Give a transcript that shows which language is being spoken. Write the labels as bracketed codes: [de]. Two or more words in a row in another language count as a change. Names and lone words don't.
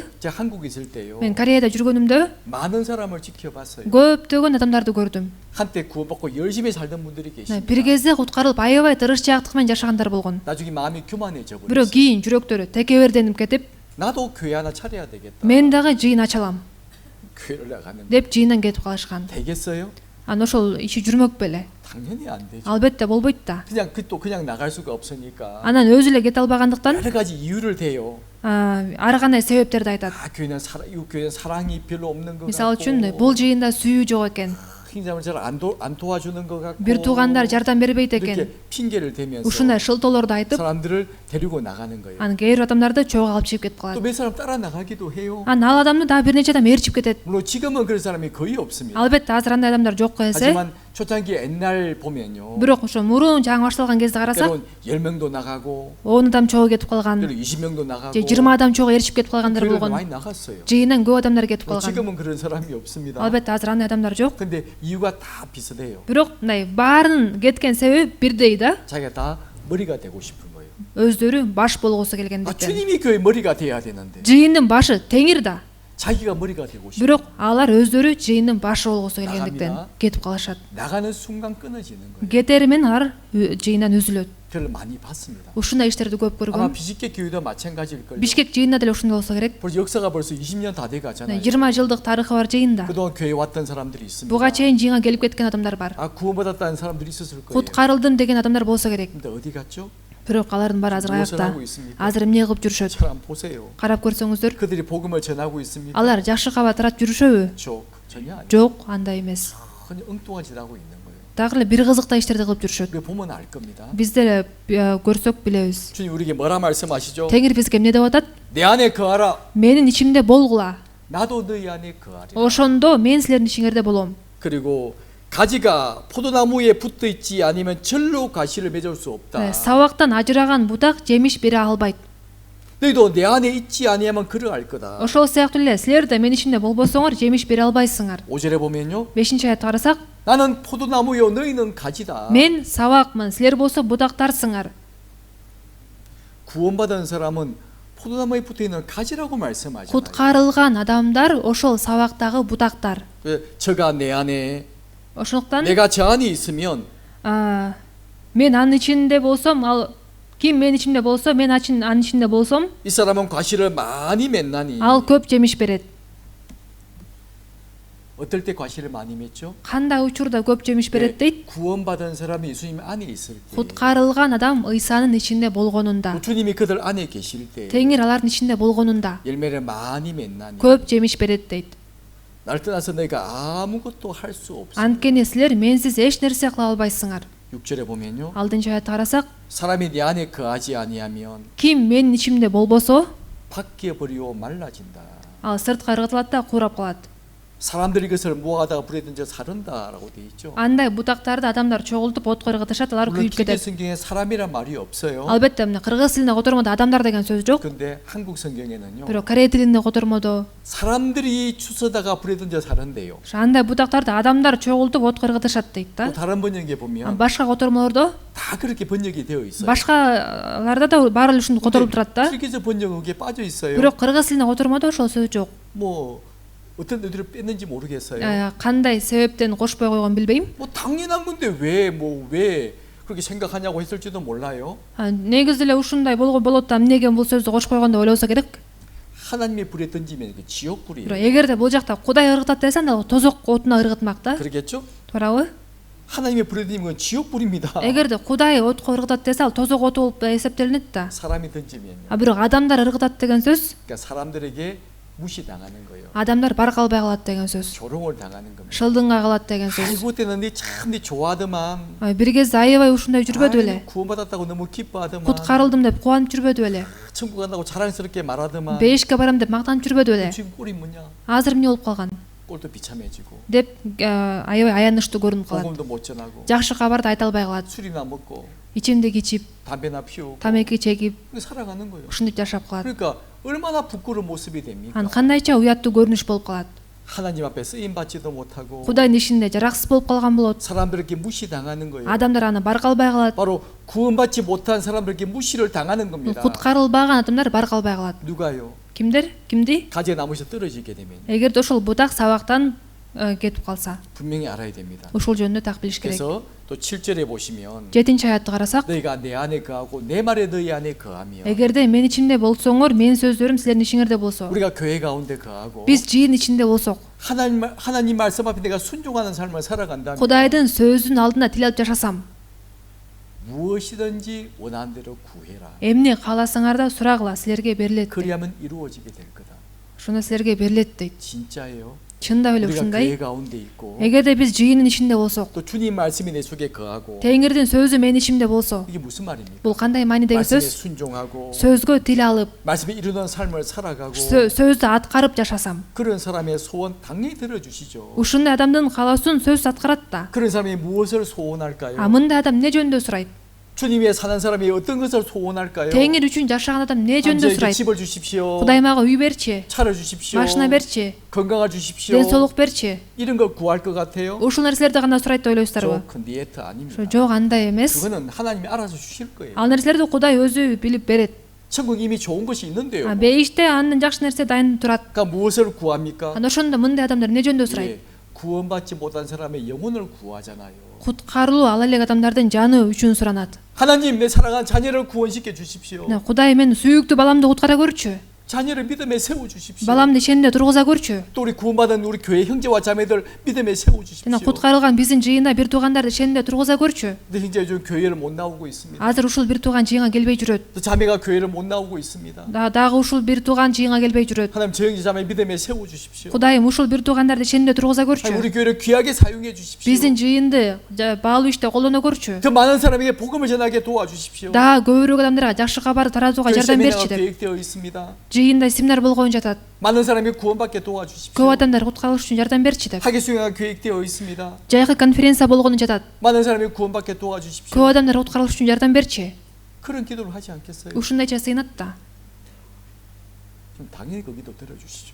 [ko] 제가 한국에 있을 때요. [ky] Мен Кореяда жүргөнүмдө [ko] 많은 사람을 지켜봤어요. [ky] көптөгөн адамдарды көрдүм. [ko] 한때 구원받고 열심히 살던 분들이 계십니다. [ky] Бир кезде куткарылып аябай тырышчаактык менен жашагандар болгон. [ko] 나중에 마음이 교만해져 [ky] Бирок [ko] 버렸어요. [ky] кийин жүрөктөрү текеберденип кетип, [ko] 나도 교회 하나 차려야 되겠다. [ky] мен дагы жыйын ача алам [ko] 교회를 나가면 [ky] деп жыйындан кетип калышкан. [ko] 되겠어요? [ky] Аны ошол иши жүрмөк беле? [ko] 당연히 안 되죠. [ky] Албетте болбойт да. [ko] 또 그냥 나갈 수가 없으니까 [ky] Анан өзү эле кете албагандыктан [ko] 여러 가지 이유를 대요. [ky] ар кандай себептерди айтат. [ko] 교회는 이 교회는 사랑이 별로 없는 것 [ky] Мисалы [ko] 같고. [ky] үчүн бул жыйында сүйүү жок экен. [ko] 형제자매를 잘안 도와주는 것 같고. [ky] Бир туугандар жардам бербейт [ko] 이렇게 [ky] экен. [ko] 핑계를 대면서 [ky] Ушундай шылтоолорду айтып, [ko] 사람들을 데리고 나가는 거예요. [ky] анан кээ бир адамдарды чогуу алып чыгып кетип [ko] 또 [ky] калат. [ko] 몇 사람 따라 나가기도 해요. [ky] Анан ал адамды дагы бир нече адам ээрчип кетет. [ko] 물론 지금은 그런 사람이 거의 없습니다. [ky] Албетте азыр андай адамдар жок эсе. [ko] 하지만 초창기 옛날 보면요. [ky] Бирок ошо мурун жаңы башталган кезде карасак, [ko] 때론 10명도 나가고 [ky] 10 адам чогуу кетип калган, [ko] 때론 20명도 나가고 [ky] же 20 адам чогуу ээрчип кетип калгандар [ko] 교회를 [ky] болгон. [ko] 많이 나갔어요. [ky] Жыйындан көп адамдар кетип калган. [ko] 지금은 그런 사람이 없습니다. [ky] Албетте азыр андай адамдар жок. [ko] 근데 이유가 다 비슷해요. [ky] Бирок мындай баарынын кеткен себеби бирдей да. [ko] 자기가 다 머리가 되고 싶은 거예요. [ky] Өздөрү баш болгусу 아, келгендиктен. [ko] 주님이 교회 머리가 돼야 되는데 [ky] Жыйындын башы Теңир да. [ko] 자기가 머리가 되고 싶어. [ky] Бирок алар өздөрү жыйындын башы болгусу келгендиктен [ko] 나갑니다. [ky] кетип калышат. [ko] 나가는 순간 끊어지는 거예요. [ky] Кетери менен алар жыйындан үзүлөт. [ko] 저를 많이 봤습니다. [ky] Ушундай иштерди көп [ko] 아마 [ky] көргөм. [ko] 비식계 교회도 마찬가지일 걸요. [ky] Бишкек жыйында деле ушундай болсо керек. [ko] 벌써 역사가 벌써 20년 다 돼 가잖아요. [ky] 20 жылдык тарыхы бар жыйында. [ko] 그동안 교회 왔던 사람들이 있습니다. [ky] Буга чейин жыйынга келип кеткен адамдар бар. [ko] 아, 구원받았다는 사람들이 있었을 거예요. [ky] Куткарылдым деген адамдар болсо керек. [ko] 근데 어디 갔죠? [ky] Бирок алардын баары азыр [ko] 무엇을 [ky] каякта? [ko] 하고 있습니까? [ky] Азыр эмне кылып жүрүшөт? [ko] 잘 한번 보세요. [ky] Карап көрсөңүздөр, [ko] 그들이 복음을 전하고 있습니까? [ky] алар жакшы кабар тарап жүрүшөбү? [ko] 전혀 아니에요. [ky] Жок, андай эмес. [ko] 그냥 엉뚱한 짓 하고 있는 거예요. [ky] Дагы эле бир кызыктай иштерди кылып жүрүшөт. [ko] 우리 보면 알 겁니다. [ky] Биз деле көрсөк билебиз. [ko] 주님 우리에게 뭐라 말씀하시죠? [ky] Теңир бизге эмне деп атат? [ko] 내 안에 거하라. [ky] Менин ичимде болгула. [ko] 나도 너희 안에 거하리라. [ky] Ошондо мен силердин ичиңерде болом. [ko] 그리고 가지가 포도나무에 붙어 있지 아니면 절로 가시를 맺을 수 없다. [ky] Сабактан ажыраган бутак жемиш бере албайт. [ko] 너희도 내 안에 있지 아니하면 그러할 거다. [ky] Ошол сыяктуу эле силер да мен ичимде болбосоңор жемиш бере албайсыңар. [ko] 5절에 보면요. [ky] 5-аятты карасак, [ko] 나는 포도나무요 너희는 가지다. [ky] мен сабакмын, силер болсо бутактарсыңар. [ko] 구원받은 사람은 포도나무에 붙어 있는 가지라고 말씀하잖아요. [ky] Куткарылган адамдар ошол сабактагы бутактар. [ko] 저가 내 안에 [ky] Ошондуктан [ko] 내가 저 안에 있으면 [ky] мен анын ичинде болсом, ал ким мен ичимде болсо, мен анын ичинде болсом, [ko] 이 사람은 과실을 많이 맺나니 [ky] ал көп жемиш берет. [ko] 어떨 때 과실을 많이 맺죠? [ky] кандай учурда көп жемиш берет дейт? [ko] 구원받은 사람이 예수님 안에 있을 때, [ky] Куткарылган адам Ыйсанын ичинде болгонунда, [ko] 또 주님이 그들 안에 계실 때 [ky] Теңир алардын ичинде болгонунда [ko] 열매를 많이 맺나니 [ky] көп жемиш берет дейт. [ko] 날 떠나서 너희가 아무것도 할 수 없어. [ky] Анткени силер менсиз эч нерсе кыла албайсыңар. [ko] 6절에 보면요. [ky] Алдынчы аятка карасак, [ko] 사람이 내 안에 거하지 아니하면 [ky] ким менин ичимде болбосо, [ko] 밖에 버리고 말라진다. [ky] ал сыртка ыргытылат да курап калат. [ko] 사람들이 그것을 모아다가 불에 던져 사른다라고 돼 있죠. [ky] Андай бутактарды адамдар чогултуп отко ыргытышат, алар [ko] 물론 [ky] күйүп [ko] 기대 [ky] кетет. [ko] 성경에 사람이란 말이 없어요. [ky] Албетте мына кыргыз тилинде котормодо адамдар деген сөз жок. [ko] 근데 한국 성경에는요. [ky] Бирок корей тилинде котормодо [ko] 사람들이 주워다가 불에 던져 사른대요. [ky] андай бутактарды адамдар чогултуп отко ыргытышат дейт да. [ko] 또 다른 번역에 보면 [ky] Башка котормолордо, [ko] 다 그렇게 번역이 되어 있어요. [ky] башкаларда да баары эле ушинтип которулуп турат да. [ko] 실기적 번역에 빠져 있어요. [ky] Бирок кыргыз тилинде котормодо ошол сөз жок. [ko] 뭐 어떤 애들을 뺐는지 모르겠어요. [ky] Кандай себептен кошпой койгонун билбейм. [ko] 뭐 당연한 건데 왜 그렇게 생각하냐고 했을지도 몰라요. [ky] Негизи эле ушундай болгон болот да эмнеге бул сөздү кошпой койгон деп ойлосо керек. [ko] 하나님의 불에 던지면 그 지옥 불이에요. [ky] Бирок эгерде бул жакта Кудай ыргытат десе, анда тозок отуна ыргытмак да. [ko] 그러겠죠? [ky] Туурабы? [ko] 하나님의 불에 던지면 그건 지옥 불입니다. [ky] Эгерде Кудай отко ыргытат десе, ал тозок оту болуп эсептелинет да. [ko] 사람이 던지면요. [ky] Бирок адамдар ыргытат деген сөз, [ko] 그러니까 사람들에게 무시당하는 거예요. [ky] адамдар баркалбай калат деген сөз. [ko] 조롱을 당하는 겁니다. [ky] Шылдыңга калат деген сөз. [ko] 아이고 때는 네 좋아하더만. [ky] Бир кезде аябай ушундай жүрбөдү беле. [ko] 구원받았다고 너무 기뻐하더만. [ky] Куткарылдым деп кубанып жүрбөдү беле. [ko] 천국 간다고 자랑스럽게 말하더만. [ky] Бейишке барам деп мактанып жүрбөдү беле. [ko] 지금 꼴이 뭐냐? [ky] Азыр эмне болуп калган [ko] 꼴도 비참해지고 [ky] деп аябай аянычтуу көрүнүп калат. [ko] 복음도 못 전하고 [ky] Жакшы кабарды айта албай калат. [ko] 술이나 먹고 [ky] Ичимдик ичип, [ko] 담배나 피우고 [ky] тамеки чегип, [ko] 살아가는 거예요. [ky] ушинтип жашап калат. [ko] 그러니까 얼마나 부끄러운 모습이 됩니까? [ky] Анан кандайча уяттуу көрүнүш болуп калат. [ko] 하나님 앞에 쓰임 받지도 못하고 [ky] Кудайдын ишинде жараксыз болуп калган болот. [ko] 사람들에게 무시당하는 거예요. [ky] Адамдар аны баркалбай калат. [ko] 바로 구원받지 못한 사람들에게 무시를 당하는 겁니다. [ky] Куткарылбаган адамдар баркалбай калат. [ko] 누가요? [ky] Кимдер? Кимди? [ko] 가지에 나무에서 떨어지게 되면 [ky] Эгерде ошол бутак сабактан кетип калса, [ko] 분명히 알아야 됩니다. [ky] ушул жөнүндө так билиш керек. [ko] 그래서 또 7절에 보시면 [ky] 7-чи аятты карасак, [ko] 너희가 내 안에 거하고 내 말에 너희 안에 거하며 [ky] эгерде мен ичимде болсоңор, менин сөздөрүм силердин ичиңерде болсо, [ko] 우리가 교회 가운데 거하고 [ky] биз жыйын ичинде болсок, [ko] 하나님 말씀 앞에 내가 순종하는 삶을 살아간다면 [ky] Кудайдын сөзүнүн алдында тил алып жашасам, [ko] 무엇이든지 원하는 대로 구해라. [ky] эмне кааласаңар да сурагыла, силерге берилет. [ko] 그리하면 이루어지게 될 거다. [ky] Ошондо силерге берилет дейт. [ko] 진짜예요. [ky] Чындап эле [ko] 우리가 [ky] ушундай. [ko] 교회 가운데 있고 [ky] Эгерде биз жыйынын ичинде болсок, [ko] 또 주님 말씀이 내 속에 거하고 [ky] Теңирдин сөзү менин ичимде болсо, [ko] 이게 무슨 말입니까? [ky] бул кандай маанидеги [ko] 말씀에 [ky] сөз? [ko] 순종하고 [ky] сөзгө тил алып, [ko] 말씀에 이루는 삶을 살아가고 [ky] сөздү аткарып жашасам, [ko] 그런 사람의 소원 당연히 들어주시죠. [ky] ушундай адамдын каалоосун сөз аткарат да. [ko] 그런 사람이 무엇을 소원할까요? [ky] Мындай адам эмне жөнүндө сурайт? [ko] 주님 위에 사는 사람이 어떤 것을 소원할까요? [ky] Теңир үчүн жашаган адам эмне жөнүндө [ko] 저에게 [ky] сурайт? [ko] 집을 주십시오. [ky] Кудай мага үй берчи, [ko] 차를 주십시오. [ky] машина берчи, [ko] 건강을 주십시오. [ky] ден соолук берчи. [ko] 이런 거 구할 것 같아요? [ky] Ушул нерселерди гана сурайт деп ойлойсуздарбы? [ko] 저 디에트 아닙니다. [ky] Жок, андай эмес. [ko] 그거는 하나님이 알아서 주실 거예요. [ky] Ал нерселерди Кудай өзү билип берет. [ko] 천국 이미 좋은 것이 있는데요. [ky] Бейиште андан жакшы нерсе дайын турат. [ko] 그러니까 무엇을 구합니까? [ky] Анда ошондо мындай адамдар эмне жөнүндө сурайт? [ko] 예, 구원받지 못한 사람의 영혼을 구하잖아요. [ky] Куткарылуу ала элек адамдардын жаны үчүн суранат. [ko] 하나님 내 사랑한 자녀를 구원시켜 주십시오. [ky] Кудай мен сүйүктүү баламды куткара көрчү. [ko] 자녀를 믿음에 세워 주십시오. [ky] Баламды ишенде тургуза көрчү. [ko] 또 우리 구원받은 우리 교회 형제와 자매들 믿음에 세워 주십시오. [ky] Жана куткарылган биздин жыйында бир туугандарды ишенде тургуза көрчү. [ko] 근데 형제 요즘 교회를 못 나오고 있습니다. [ky] Азыр ушул бир тууган жыйынга келбей жүрөт. [ko] 또 자매가 교회를 못 나오고 있습니다. [ky] Дагы ушул бир тууган жыйынга келбей жүрөт. [ko] 하나님 저 형제 자매 믿음에 세워 주십시오. [ky] Кудайым ушул бир туугандарды ишенде тургуза [ko] 하나님 [ky] көрчү. [ko] 우리 교회를 귀하게 사용해 주십시오. [ky] Биздин жыйынды баалуу иште колдоно көрчү. [ko] 더 많은 사람에게 복음을 전하게 도와주십시오. [ky] Дагы көбүрөөк адамдарга жакшы кабарды таратууга [ko] 교회 [ky] жардам [ko] 세미나가 [ky] берчи деп. [ko] 계획되어 있습니다. [ky] Жыйында семинар болгон жатат. [ko] 많은 사람이 구원받게 도와주십시오. [ky] Көп адамдар куткарылыш үчүн жардам берчи деп. [ko] 학예 수행가 계획되어 있습니다. [ky] Жайкы конференция болгону жатат. [ko] 많은 사람이 구원받게 도와주십시오. [ky] Көп адамдар куткарылыш үчүн жардам берчи. [ko] 그런 기도를 하지 않겠어요? [ky] Ушундайча сыйнат да. [ko] 좀 당연히 그 기도 들어주시죠.